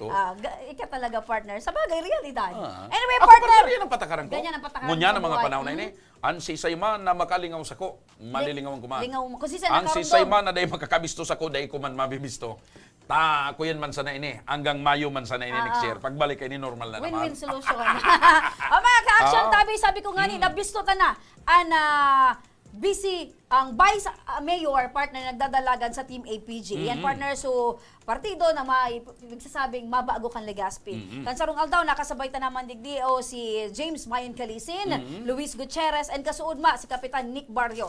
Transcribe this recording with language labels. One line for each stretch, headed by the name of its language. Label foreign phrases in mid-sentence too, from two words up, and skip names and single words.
Bikol: Ika talaga, partner. Sa bagay, realidad. Anyway, Ako, partner, yan ang patakaran ko. Ganyan ang patakaran Ngunya sa ng mga buhay. panahon na ini, ang sisay man na makalingaw sa ko, malilingawan ko man. lingaw mo. Kasi sa Ang nakarundong. sisay man na dahil makakabisto sa ko, dahil ko man mabibisto. Ako yan man sana ini. Hanggang Mayo man sana ini
English: next year.
Bikol: Pagbalik kayo ni normal na naman.
English: Win-win solution.
Bikol: Mga ka-action tabi, sabi ko nga ni, nabisto ta na ang busy ang vice mayor partner nagdadalagan sa Team APG. Yan partner so partido na may nagsasabing mabago kan Legazpi. Kan sarong aldaw nakasabay ta naman digdi o si James Mayon Calisin, Luis Gutierrez and kasuudma si Kapitan Nick Barrios.